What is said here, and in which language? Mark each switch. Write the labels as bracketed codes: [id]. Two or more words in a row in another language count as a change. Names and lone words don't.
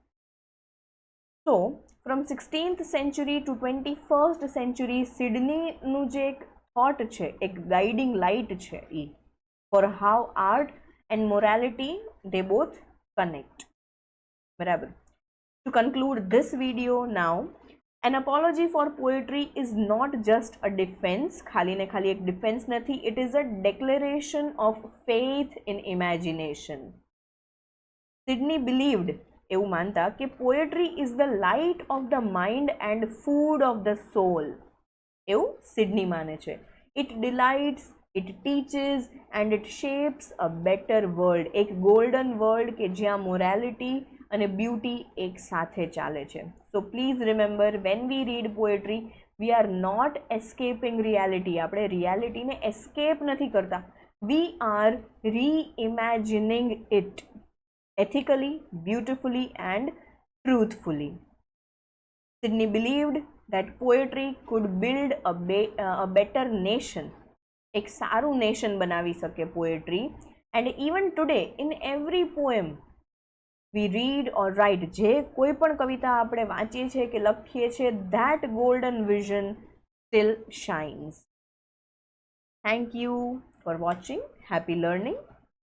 [en] so from 16th century to 21st century [gu] સિડનીનું જે એક થોટ છે, એક ગાઈડિંગ લાઇટ છે એ [en] for how art and morality they both connect. બરાબર. to conclude this video now, An apology for poetry is not just a defense, [gu] ખાલી ને ખાલી એક ડિફેન્સ નથી, [en] it is a declaration of faith in imagination. સિડની believed, [gu] એવું માનતા કે [en] poetry is the light of the mind and food of the soul. [gu] એવું સિડની માને છે. [en] It delights, it teaches and it shapes a better world. [gu] એક [en] golden world [gu] કે જ્યાં morality અને બ્યુટી એક સાથે ચાલે છે. [en] so please remember, when we read poetry we are not escaping reality. [gu] આપણે રિયાલિટીને એસ્કેપ નથી કરતા, [en] we are reimagining it ethically, beautifully and truthfully. Sidney believed that poetry could build a better nation. [gu] એક સારું નેશન બનાવી શકે પોએટ્રી. [en] and even today in every poem we read or write, [gu] જે કોઈ પણ કવિતા આપણે વાંચીએ છીએ કે લખીએ છીએ, [en] that golden vision still shines. Thank you for watching. Happy learning.